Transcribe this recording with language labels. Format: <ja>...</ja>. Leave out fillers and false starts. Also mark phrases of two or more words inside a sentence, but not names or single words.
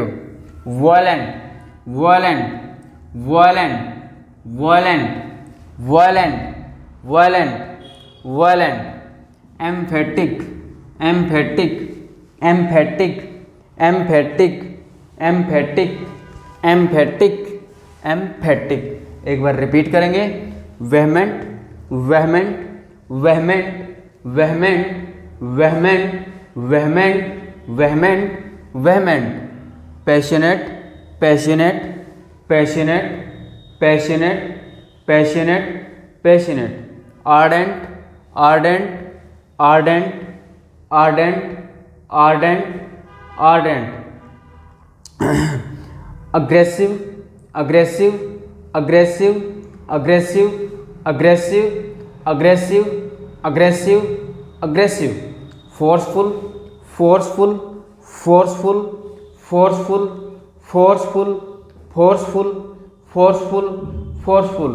<en>violent, violent, violent, violent, violent, violent, violent। emphatic, emphatic, emphatic, emphatic, emphatic, emphatic, emphatic।</en> <hi>एक बार रिपीट करेंगे,</hi> <en>vehement, vehement, vehement, vehement, vehement, vehement, vehement, vehement. passionate, passionate, passionate, passionate, passionate, passionate. ardent, ardent, ardent, ardent, ardent, ardent. aggressive, aggressive, aggressive, aggressive, aggressive, aggressive, aggressive, aggressive। forceful, forceful, forceful, forceful, forceful, forceful, forceful, forceful।</en>